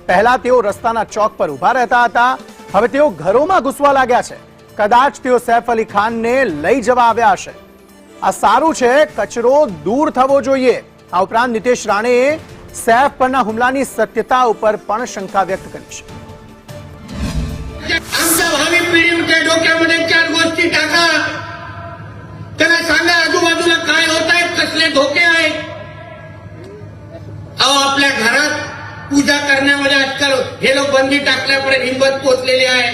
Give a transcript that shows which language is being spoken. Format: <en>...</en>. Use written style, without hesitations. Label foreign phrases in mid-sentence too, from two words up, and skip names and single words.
<gu>પહેલા તેઓ રસ્તાના ચોક પર ઊભા રહેતા હતા, હવે તેઓ ઘરોમાં ઘૂસવા લાગ્યા છે। કદાચ તેઓ સૈફ અલી ખાનને લઈ જવા આવ્યા હશે। આ સારું છે, કચરો દૂર થવો જોઈએ। આ ઉપરાંત નીતિશ રાણેએ સૈફ પરના હુમલાની સત્યતા ઉપર પણ શંકા व्यक्त કરી છે।</gu> <mr>आमच्या भावी पिढीच्या डोक्यामध्ये चार गोष्टी टाका, त्यांना सांगा आजूबाजूला काय होत आहे, कसले धोके आहेत। अहो, आपल्या घरात पूजा करण्यामध्ये आजकाल हे लोक बंदी टाकल्यामुळे हिंमत पोचलेली आहे।</mr>